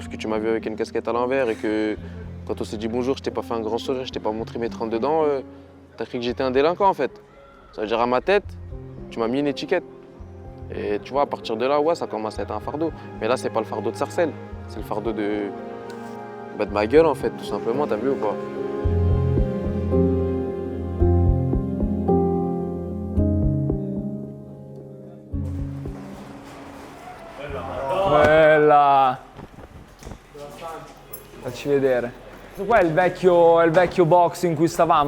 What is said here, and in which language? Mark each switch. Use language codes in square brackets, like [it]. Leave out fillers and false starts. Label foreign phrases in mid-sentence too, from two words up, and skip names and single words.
[fr] Parce que tu m'as vu avec une casquette à l'envers et que quand on s'est dit bonjour je t'ai pas fait un grand sourire, je t'ai pas montré mes 32 dents, t'as cru que j'étais un délinquant en fait. Ça veut dire à ma tête, tu m'as mis une étiquette. Et tu vois à partir de là ouais ça commence à être un fardeau. Mais là c'est pas le fardeau de Sarcelles, c'est le fardeau de ma gueule en fait tout simplement, t'as vu ou pas? [it] Bella! Facci vedere. Questo qua è il vecchio box in cui stavamo.